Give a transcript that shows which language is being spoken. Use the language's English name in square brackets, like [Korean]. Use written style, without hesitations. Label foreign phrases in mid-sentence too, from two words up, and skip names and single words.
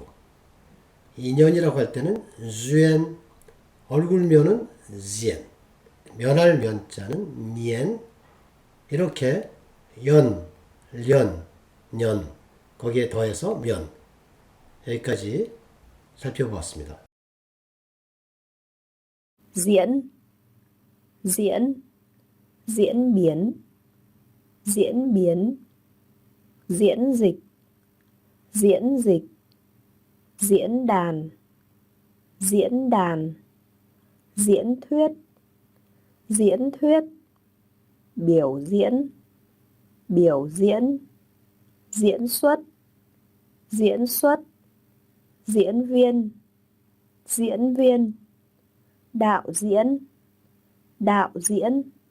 [Korean] 인연이라고 할 때는 주엔, 얼굴면은 지엔, 면할 면자는 미엔. 이렇게 연, 련, 년 거기에 더해서 면. 여기까지 살펴보았습니다. [Vietnamese] diễn, diễn, diễn biến, diễn biến, diễn dịch, diễn dịch, diễn đàn, diễn đàn, diễn thuyết, diễn thuyết, biểu diễn, biểu diễn, diễn xuất, diễn xuất, diễn viên, diễn viên, đạo diễn, đạo diễn,